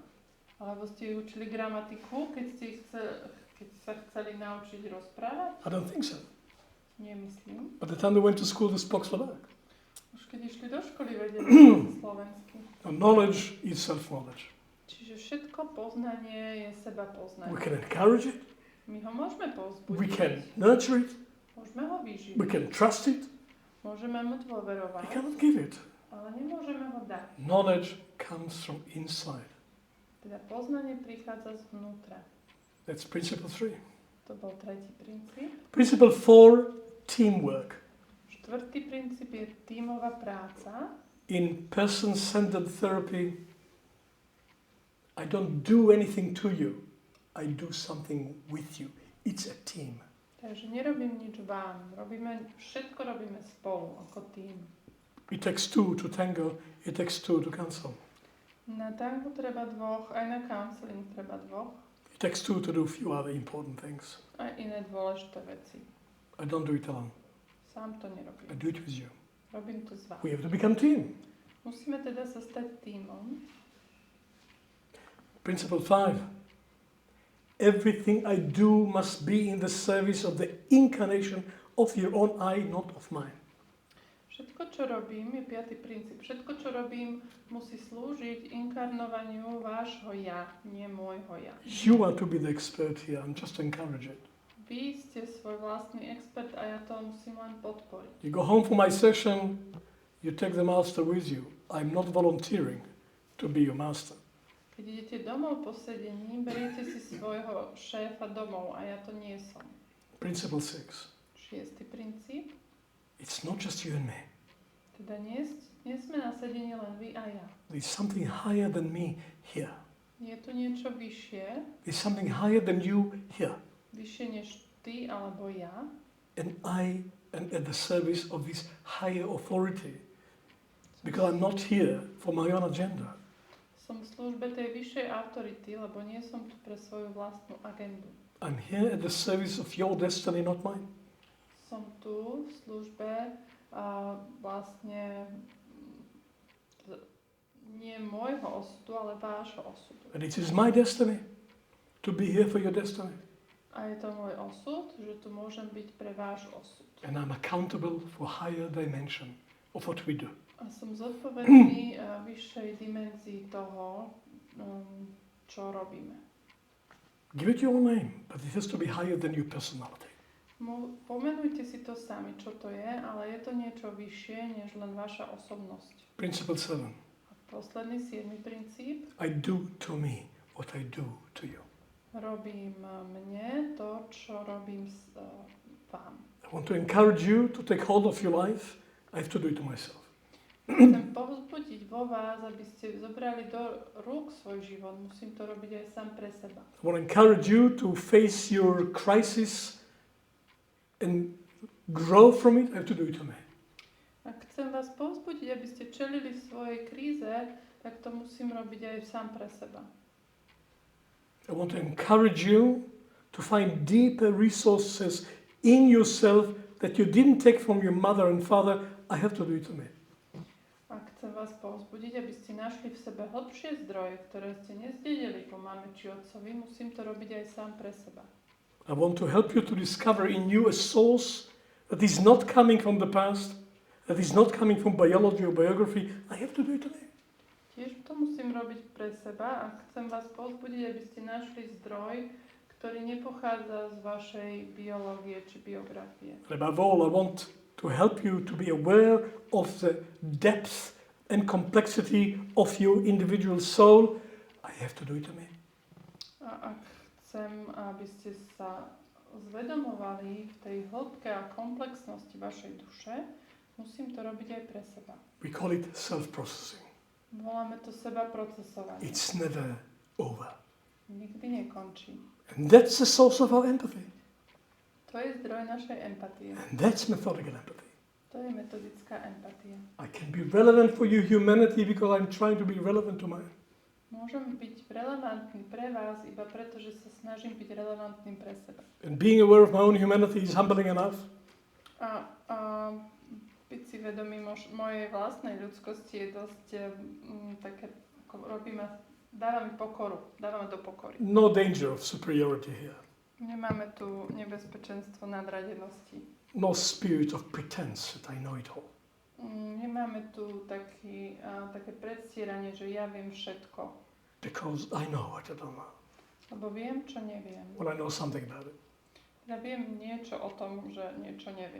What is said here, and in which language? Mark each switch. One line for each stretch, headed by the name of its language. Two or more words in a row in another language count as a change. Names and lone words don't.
Slovak: Alebo ste učili gramatiku, keď sa chceli naučiť rozprávať?
English: I don't think so.
Slovak: Nemyslím.
English: By the time they went to school, they spoke Slovak.
Slovak: Už keď išli do školy, vedeli slovensky.
English: So knowledge is self-knowledge.
Slovak: Čiže všetko poznanie je seba poznanie.
English: We can encourage it.
Slovak: My ho môžeme povzbudiť.
English: We can nurture it.
Slovak: Môžeme ho vyživiť.
English: We can trust it.
Slovak: Môžeme mu dôverovať.
English: We cannot give it.
Slovak: Ale nemôžeme ho dať.
English: Knowledge comes from inside.
Slovak: Teda poznanie prichádza zvnútra.
English: That's principle 3.
Slovak: To bol tretí princíp.
English: Principle 4, teamwork.
Slovak: Štvrtý princíp je tímová práca.
English: In person-centered therapy, I don't do anything to you. I do something with you. It's a team.
Slovak: Takže nerobím nič vám. Všetko robíme spolu, ako tým.
English: It takes two to tango. It takes two to counsel.
Slovak: Na tango treba dvoch, aj na counseling treba dvoch.
English: It takes two to do a few other important things.
Slovak: Aj iné dôležité veci.
English: I don't do it alone.
Slovak: Sám to nerobím.
English: I do it with you.
Slovak: Robím to s vami.
English: We have to become team.
Slovak: Musíme teda sa stať tímom.
English: Principle 5. Everything I do must be in the service of the incarnation of your own I, not of mine.
Slovak: Všetko, čo robím, je piaty princíp. Všetko, čo robím, musí slúžiť inkarnovaniu vášho ja, nie môjho ja.
English: You are to be the expert here. I'm just to encourage it.
Slovak: Vy ste svoj vlastný expert a ja to musím len podporiť.
English: You go home for my session, you take the master with you. I'm not volunteering to be your master.
Slovak: Keď idete domov po sedení, beriete si svojho šéfa domov a ja to nie som.
English: Principle 6.
Slovak: Šiestý princíp.
English: It's not just you and me.
Slovak: Teda nie sme na sedení len vy a ja.
English: There's something higher than me here.
Slovak: Je tu niečo vyššie,
English: There's something higher than you here.
Slovak: vyššie než ty alebo ja.
English: And I am at the service of this higher authority. Because I'm not here for my own agenda.
Slovak: Som v službe tej vyššej autority, lebo nie som tu pre svoju vlastnú agendu.
English: I'm here at the service of your destiny, not mine.
Slovak: Som tu v službe vlastne nie môjho osudu, ale vášho osudu.
English: And it is my destiny to be here for your destiny.
Slovak: A je to môj osud, že tu môžem byť pre váš osud.
English: And I'm accountable for higher dimension of what we do.
Slovak: A som zodpovedný vyššej dimenzii toho, čo robíme.
English: Give it your name, but it has to be higher than your personality.
Slovak: Pomenujte si to sami, čo to je, ale je to niečo vyššie, než len vaša osobnosť.
English: Principle 7.
Slovak: A posledný 7. princíp.
English: I do to me what I do to you.
Slovak: Robím mne to, čo robím vám.
English: I want to encourage you to take hold of your life. I have to do it to myself.
Slovak: Chcem povzbudiť vo vás, aby ste zobrali do rúk svoj život. Musím to robiť aj sám pre seba.
English: I want to encourage you to face your crisis and grow from it. I have to do it to me.
Slovak: A chcem vás povzbudiť, aby ste čelili svojej kríze, tak to musím robiť aj sám pre seba.
English: I want to encourage you to find deeper resources in yourself that you didn't take from your mother and father. I have to do it to me.
Slovak: A chcem vás povzbudiť, aby ste našli v sebe hlbšie zdroje, ktoré ste nezdedili po mame či otcovi. Musím to robiť aj sám pre seba.
English: I want to help you to discover in you a source that is not coming from the past, that is not coming from biology or biography. I have to do it to me.
Slovak: Tiež to musím robiť pre seba a chcem vás povzbudiť, aby ste našli zdroj, ktorý nepochádza z vašej biológie či biografie.
English: And above all, I want to help you to be aware of the depth and complexity of your individual soul. I have to do it to me.
Slovak: A ak chcem, aby ste sa zvedomovali v tej hĺbke a komplexnosti vašej duše, musím to robiť aj pre seba.
English: We call it self-processing.
Slovak: Voláme to seba procesovanie.
English: It's never over.
Slovak: Nikdy nekončí.
English: And that's the source of our empathy.
Slovak: To je zdroj našej empatie.
English: And that's methodical empathy.
Slovak: To je metodická empatia.
English: I can be relevant for your humanity because I'm trying to be relevant to mine.
Slovak: Môžem byť relevantný pre vás iba preto, že sa snažím byť relevantným pre seba.
English: And being aware of my own humanity is humbling enough.
Slovak: A byť si vedomý mojej vlastnej ľudskosti je dosť také, ako dáva mi pokoru, dáva ma do pokory.
English: No danger of superiority here.
Slovak: Nemáme tu nebezpečenstvo nadradenosti.
English: No spirit of pretense that I know it all.
Slovak: Nemáme tu také predstieranie, že ja viem všetko.
English: Because I know what I don't know.
Slovak: Lebo viem, čo neviem.
English: Well, I know something about it.
Slovak: Ja viem niečo o tom, že niečo neviem.